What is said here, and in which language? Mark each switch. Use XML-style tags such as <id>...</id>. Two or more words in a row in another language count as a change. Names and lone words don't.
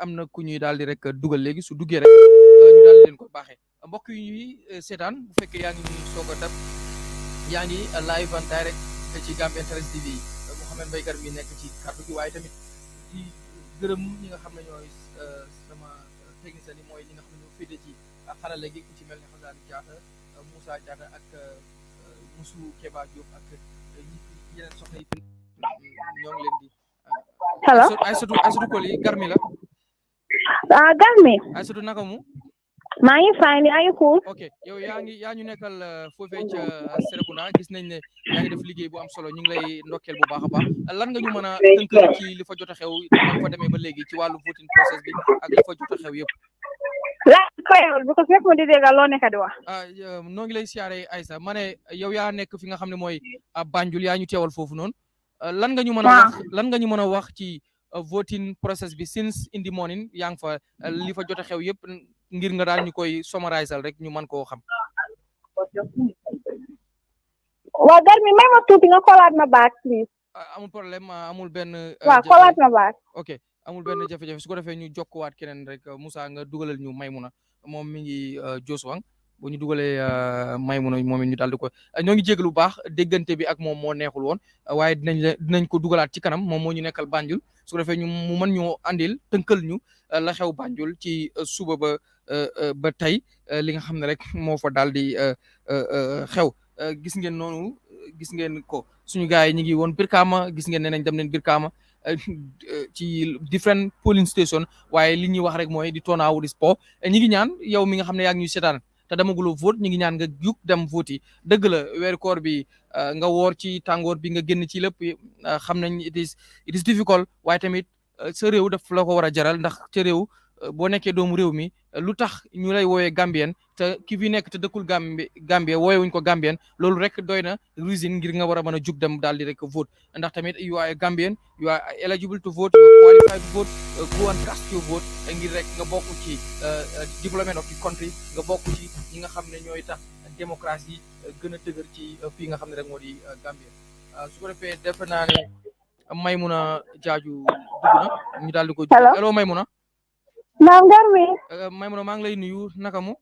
<wo>am na ku ñuy daal di rek dugal léegi su duggee rek ñu daal di leen ko baaxee mbokk yi ñuy seetaan bu fekkee yaa ngi ñuy soog a dab yaa ngi live</wo> <fr>en direct</fr> <wo>ci Gambian Talents TV Mouhamed Mbaye mi nekk ci kàddu gi waaye tamit di gërëm ñi nga xam ne ñooy sama technicien yi mooy ñi nga xam ne ñoo féete ci xarale gi ku ci mel ne Xasaani Diatta Moussa Diatta ak Moussou Keba Diop ak yeneen soxna yi ñoo ngi leen di hello Aïssatou Koli Garmi la Garmi Aïssatou naka mu maa ngi</wo> <en>fine are you cool</en> <wo>ok yow yaa ñu nekkal foofee ca Serekunda gis nañ ne yaa ngi def liggéey bu am solo ñu ngi lay ndokkeel bu baax a baax lan nga ñu mën a tënkal ci li fa jot a xew ba fa demee ba léegi ci wàllu</wo> <en>voting process</en> <wo>bi ak li fa jot a xew yëpp because nekk ma di déggal loo nekk di wax noo ngi lay siyaare Aïssa ma ne yow yaa nekk fi nga xam ne mooy Banjul yaa ñu teewal foofu noonu lan nga ñu mën a wax ci</wo> <en>voting process</en> <wo>bi</wo> <en>since in the morning</en> <wo>yaa ngi fa li fa jot a xew yëpp ngir nga daal ñu koy summarisal rek ñu mën koo xam waaw Garmi may ma tuuti nga xoolaat ma</wo> <en>back please</en> <wo>amul problème amul benn waaw xoolaat ma back ok amul benn jafe-jafe su ko defee ñu jokkuwaat keneen rek Moussa nga dugalal ñu Maymuna moom mi ngi Joswang bu ñu dugalee Maymuna moom it ñu daal di ko ñoo ngi jégalu bu baax déggante bi ak moom moo neexul woon waaye dinañ ko dugalaat ci kanam moom moo ñu nekkal Banjul su ko defee ñu mu mën ñoo andil tënkal ñu la xew Banjul ci suba ba tey li nga xam ne rek moo fa daal di xew gis ngeen noonu gis ngeen ko suñu gars yi ñu ngi woon Brikama gis ngeen ne nañ dem neen Brikama ci</wo> <en>different polling station</en> <wo>waaye li ñuy wax rek mooy di Turnout di sport ñi ngi ñaan yow mi nga xam ne yaa ngi ñuy seetaan te demaguloo vote ñi ngi ñaan nga jug dem vote yi dëgg la weeru koor bi nga woor ci tàngoor bi nga génn ci lépp xam nañ</wo> <en>it is difficult</en> <wo>waaye tamit sa réew daf la ko war a jaral ndax ca réew boo nekkee doomu réew mi lu tax ñu lay woowee Gambien te ki fi nekk te dëkkul Gambie woowewuñ ko Gambien loolu rek doy na reason ngir nga war a mën a jug dem daal di rek vote ndax tamit</wo> <en>you are a Gambian you are eligible to vote you are qualified to vote go and cast your vote</en> <wo>ngir rek nga bokk ci</wo> <en>development of the country</en> <wo>nga bokk ci ñi nga xam ne ñooy tax démocratie gën a dëgër ci fii nga xam ne rek moo di Gambie su ko defee defe naa ne Maymuna Jaaju dugg na ñu daal di ko hello Maymuna naam Garmi Maymuna maa ngi lay nuyu naka mu</wo>